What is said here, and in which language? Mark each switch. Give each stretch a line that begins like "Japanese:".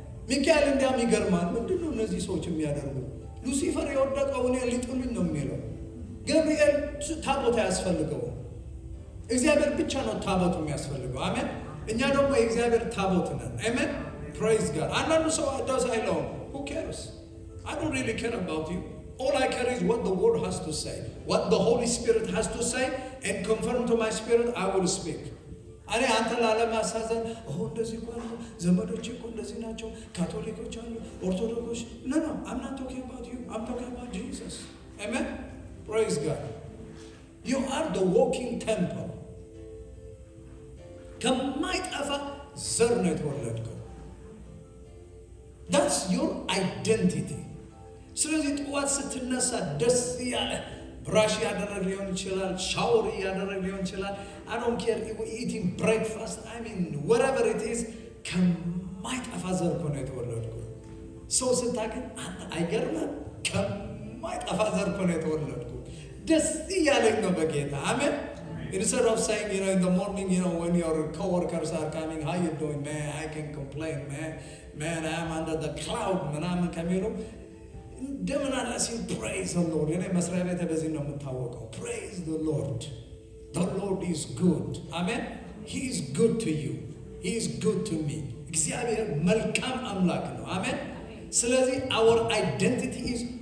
Amharic: ሚካኤል እንዲያም ይገርማል። ምንድነው እነዚህ ሰዎች የሚያደርጉ? ሉሲፈር የወደቀው እኔ ሊጥሉኝ ነው የሚለው። ገብርኤል ታቦት አያስፈልገውም። እግዚአብሔር ብቻ ነው ታቦት የሚያስፈልገው። አሜን። እኛ ደግሞ የእግዚአብሔር ታቦት ነን። አሜን።
English: praise God።
Amharic: አንዳንዱ ሰው does አይለውም።
English: who cares? I don't really care about you. All I care is what the word has to say, what the Holy Spirit has to say, and confirm to my spirit I will speak.
Amharic: እኔ አንተ ላለማሳዘን እንደዚህ እኮ ነው፣ ዘመዶቼ እኮ እንደዚህ ናቸው፣ ካቶሊኮች አሉ፣ ኦርቶዶክስ
English: no I'm not talking about you, I'm talking about Jesus. Amen. Praise God. You are the walking temple።
Amharic: ከማይጠፋ ዘር ነው የተወለድከው።
English: That's your identity።
Amharic: ስለዚህ ጠዋት ስትነሳ ደስ ያለ ብራሽ ያደረግ ሊሆን ይችላል፣ ሻወር ያደረግ ሊሆን ይችላል።
English: I don't care eating breakfast, I mean whatever it is፣
Amharic: ከማይጠፋ ዘር እኮ ነው የተወለድከው። ሰው ስታገኝ አንተ አይገርምም? ከማይጠፋ ዘር እኮ ነው የተወለድከው። ደስ ያለኝ ነው በጌታ። አሜን።
English: Instead of saying, in the morning, when your coworkers are coming, how you doing, man? I can complain, man, I'm under the cloud,
Amharic: ምናምን ከሚሉ እንደምን አላሲን
English: praise the Lord።
Amharic: እኔ መስሪያ ቤት በዚህ ነው የምታወቀው።
English: praise the Lord is good። አሜን። he is good to you, he is good to me።
Amharic: እግዚአብሔር መልካም አምላክ ነው። አሜን። ስለዚህ
English: our identity is